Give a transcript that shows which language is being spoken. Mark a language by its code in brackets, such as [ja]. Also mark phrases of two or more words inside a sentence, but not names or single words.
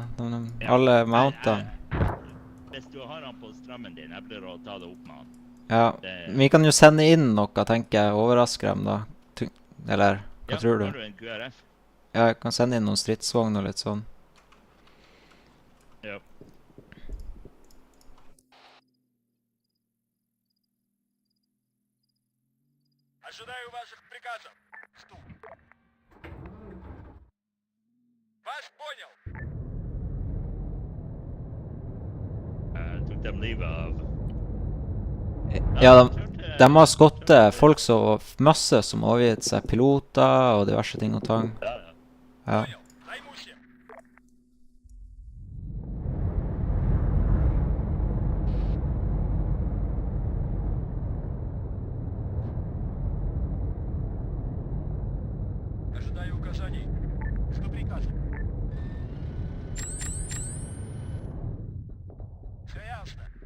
[no] Alle mounter. Hvis du har han på strømmen din, jeg blir å ta det opp med han. Ja, vi kan jo sende inn noe, tenker jeg, overrasker dem da. Eller, hva tror du? Har du en QRF? Ja, jeg kan sende inn noen stridsvogn og litt sånn. Ja. [ru] Ожидаю ваших приказов. Жду. Вас понял. [no] Tok dem livet av. Ja, de har skottet folk så masse som har overgitt seg, piloter og diverse ting og tang. Ja. [ru] Ожидаю указаний. Жду приказа. Все ясно.